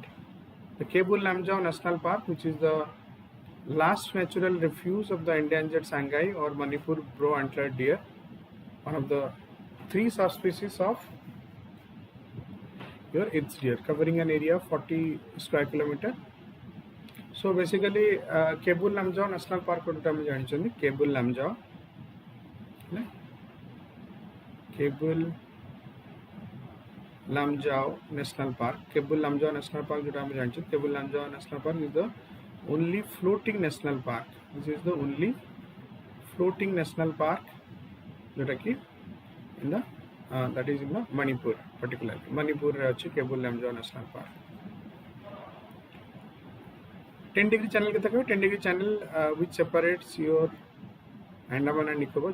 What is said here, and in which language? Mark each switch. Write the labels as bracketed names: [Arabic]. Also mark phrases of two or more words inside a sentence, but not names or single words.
[English] The Kebul Lamjau National Park, which is the last natural refuge of the endangered Sangai or Manipur brow-antlered deer, one of the 3 subspecies of your its deer, covering an area of 40 square kilometer. So basically, Kebul Lamjau National Park Kebul Lamjau, Kebul Lamjau National Park. Kebul Lamjau National Park, Kebul Lamjau National Park is the only floating national park. This is the only floating national park that is in the Manipur, particularly. Manipur Kebul Lamjau National Park. 10-degree channel 10-degree channel which separates your Andaman and Nicobar.